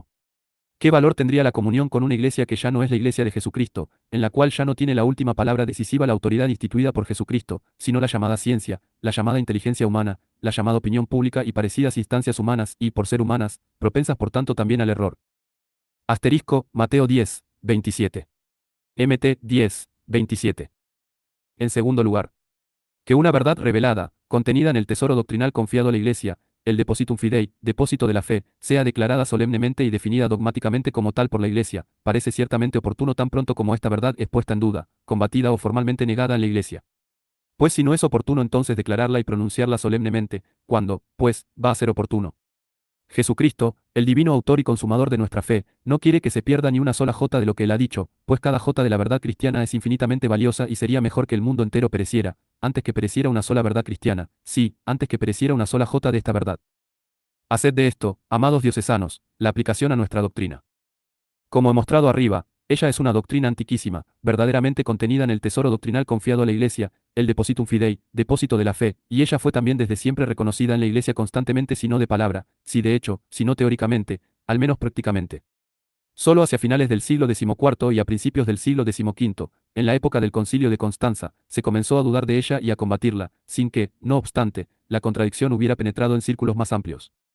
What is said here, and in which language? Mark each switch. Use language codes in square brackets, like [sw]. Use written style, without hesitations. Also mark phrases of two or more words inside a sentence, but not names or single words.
[es] ¿Qué valor tendría la comunión con una Iglesia que ya no es la Iglesia de Jesucristo, en la cual ya no tiene la última palabra decisiva la autoridad instituida por Jesucristo, sino la llamada ciencia, la llamada inteligencia humana, la llamada opinión pública y parecidas instancias humanas y, por ser humanas, propensas por tanto también al error? Asterisco, Mateo 10, 27. Mt. 10, 27. En segundo lugar, que una verdad revelada, contenida en el tesoro doctrinal confiado a la Iglesia, el [la] depositum fidei, [es] depósito de la fe, sea declarada solemnemente y definida dogmáticamente como tal por la Iglesia, parece ciertamente oportuno tan pronto como esta verdad es puesta en duda, combatida o formalmente negada en la Iglesia. Pues si no es oportuno entonces declararla y pronunciarla solemnemente, ¿cuándo, pues, va a ser oportuno? Jesucristo, el divino autor y consumador de nuestra fe, no quiere que se pierda ni una sola jota de lo que él ha dicho, pues cada jota de la verdad cristiana es infinitamente valiosa y sería mejor que el mundo entero pereciera, antes que pereciera una sola verdad cristiana, sí, antes que pereciera una sola jota de esta verdad. Haced de esto, amados diocesanos, la aplicación a nuestra doctrina. Como he mostrado arriba, ella es una doctrina antiquísima, verdaderamente contenida en el tesoro doctrinal confiado a la Iglesia, el [la] depositum fidei, [es] depósito de la fe, y ella fue también desde siempre reconocida en la Iglesia constantemente si no de palabra, si de hecho, si no teóricamente, al menos prácticamente. Solo hacia finales del siglo XIV y a principios del siglo XV, en la época del Concilio de Constanza, se comenzó a dudar de ella y a combatirla, sin que, no obstante, la contradicción hubiera penetrado en círculos más amplios.